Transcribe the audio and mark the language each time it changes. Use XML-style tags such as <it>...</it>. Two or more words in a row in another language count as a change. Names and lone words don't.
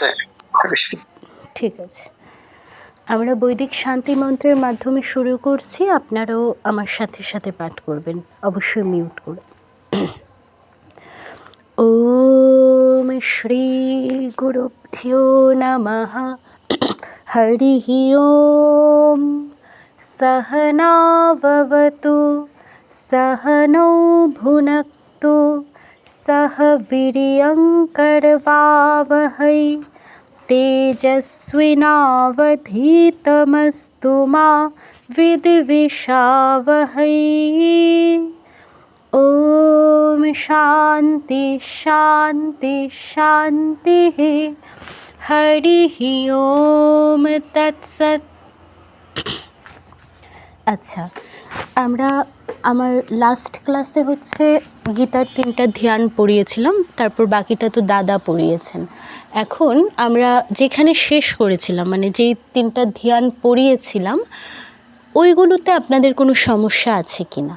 <bn>ঠিক আছে, আমরা বৈদিক শান্তি মন্ত্রের মাধ্যমে শুরু করছি। আপনারাও আমার সাথে সাথে পাঠ করবেন, অবশ্যই মিউট করে।</bn> <sa>ওম শ্রী গুরুভ্যো নমঃ। হরিঃ ওম। सहना भवतु सहनौ भुनक्तु सह वीर्यङ्करवावहै तेजस्विनावधीतमस्तु मा विद्विषावहै। ॐ शान्ति शान्ति शान्तिः। हरिः ओम तत्सत्।</sa> <bn>আচ্ছা, আমরা আমার</bn> <en>last class</en> <bn>গীতার 3টা ধ্যান পড়িয়েছিলাম, তারপর বাকিটা তো দাদা পড়িয়েছেন। এখন আমরা যেখানে শেষ করেছিলাম, মানে যেই 3টা ধ্যান পড়িয়েছিলাম, ওইগুলোতে আপনাদের কোনো সমস্যা আছে কি না?</bn>